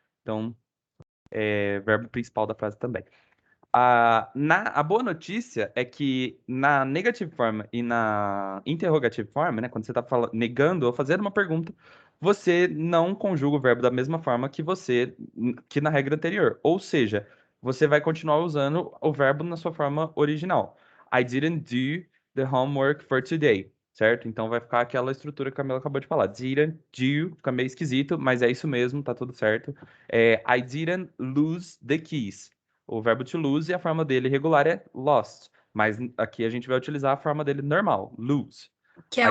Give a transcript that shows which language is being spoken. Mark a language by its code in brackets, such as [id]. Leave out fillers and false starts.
[pt] Então, é verbo principal da frase também. A boa notícia é que na negative form e na interrogative form, né, quando você está negando ou fazendo uma pergunta, você não conjuga o verbo da mesma forma que na regra anterior. Ou seja, você vai continuar usando o verbo na sua forma original. [en] I didn't do the homework for today, [pt] certo? Então vai ficar aquela estrutura que a Camila acabou de falar. Didn't do, fica meio esquisito, mas é isso mesmo, tá tudo certo. [en] I didn't lose the keys. [pt] O verbo to lose e a forma dele regular é lost. Mas aqui a gente vai utilizar a forma dele normal, lose. Que é [en] I